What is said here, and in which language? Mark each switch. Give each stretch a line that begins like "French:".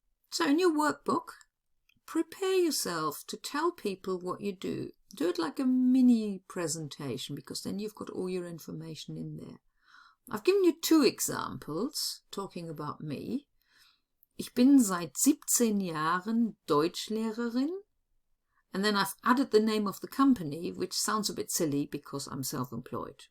English: So in your workbook, prepare yourself to tell people what you do. Do it like a mini presentation, because then you've got all your information in there. I've given you 2 examples talking about me.
German: Ich bin seit 17 Jahren Deutschlehrerin.
English: And then I've added the name of the company, which sounds a bit silly because I'm self-employed.